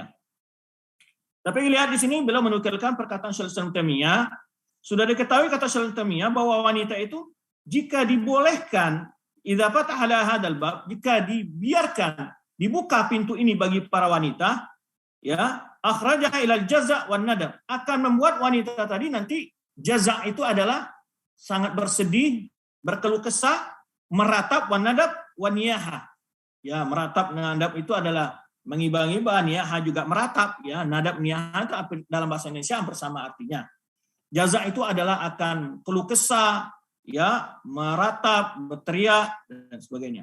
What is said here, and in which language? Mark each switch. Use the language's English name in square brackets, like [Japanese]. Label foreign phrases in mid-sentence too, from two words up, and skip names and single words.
[Indonesian] Tapi lihat di sini beliau menukilkan perkataan Syaikhul Islam Taimiyah. Sudah diketahui kata Syaikhul Islam Taimiyah bahwa wanita itu jika dibolehkan [Arabic] إذا فتح هذا الباب, [Indonesian] jika dibiarkan dibuka pintu ini bagi para wanita, ya, [Arabic] أخرجها إلى الجزع والندم, [Indonesian] akan membuat wanita tadi nanti jaza' itu adalah sangat bersedih, berkeluh kesah, meratap, [Arabic] والندب والنياحة. [Indonesian] Ya, meratap dan nadab itu adalah mengiba-ngiba, niyaha juga meratap, ya. Nadab, niyaha itu dalam bahasa Indonesia hampir sama artinya. Jaza' itu adalah akan keluh kesah, ya, meratap, berteriak dan sebagainya.